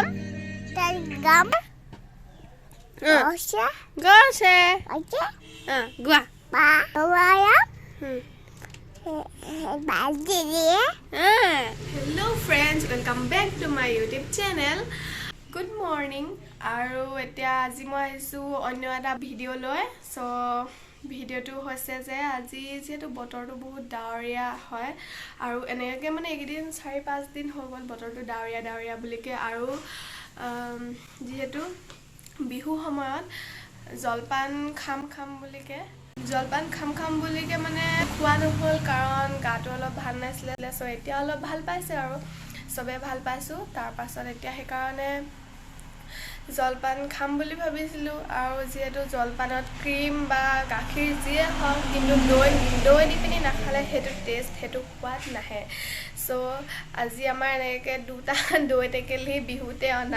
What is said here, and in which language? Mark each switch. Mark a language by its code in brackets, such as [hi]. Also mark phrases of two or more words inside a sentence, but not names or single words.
[en] Gam. Gose. Gose. Oke. Gua. Ba. Waya. Hello friends, welcome back to my YouTube channel. Good morning. [as] আৰু এতিয়া আজি মই আহিছোঁ অন্য এটা ভিডিঅ' লৈ. ছ' ভিডিঅ'টো হৈছে যে আজি যিটো বতৰটো বহুত ডাঠৰীয়া হয় আৰু এনেকে মানে একদিন 4-5 দিন হ'ল বতৰটো ডাঠৰীয়া বুলিকে আৰু যিটো বিহু সময়ত জলপান খাম বুলিকে জলপান খাম বুলিকে মানে খোৱা নহল কাৰণ গাটো অলপ ভাল নাছিলে সো এতিয়া অলপ ভাল পাইছে আৰু সবে ভাল পাইছো তাৰ পাছত এতিয়া হে কাৰণে জলপান খাম বুলি ভাবিছিলো আৰু যেটো jalpanত ক্ৰীম বা গাখীৰ জিয়ে হওক কিন্তু দৈ দি পিনি নাখালে হেতু টেষ্ট হেতু সোৱাদ নাহে সো আজি আমাৰ এনেকে দুটা দৈ টেকেলি বিহুতে অনা